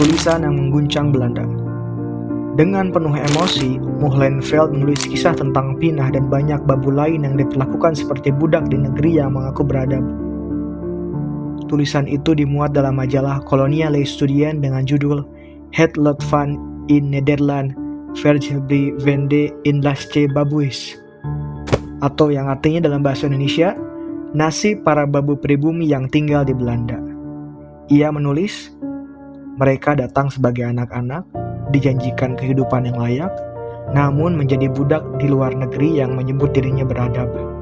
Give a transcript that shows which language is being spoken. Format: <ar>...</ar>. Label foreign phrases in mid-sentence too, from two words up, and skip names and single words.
<id>tulisan yang mengguncang Belanda. Dengan penuh emosi, Moehlenfeld menulis kisah tentang Pinah dan banyak babu lain yang diperlakukan seperti budak di negeri yang mengaku beradab. Tulisan itu dimuat dalam majalah Koloniale Studien dengan judul</id> <nl>Het lot van in Nederland vergebri vende in lasce babuis,</nl> <id>atau yang artinya dalam bahasa Indonesia, nasib para babu pribumi yang tinggal di Belanda. Ia menulis, mereka datang sebagai anak-anak, dijanjikan kehidupan yang layak, namun menjadi budak di luar negeri yang menyebut dirinya beradab.</id>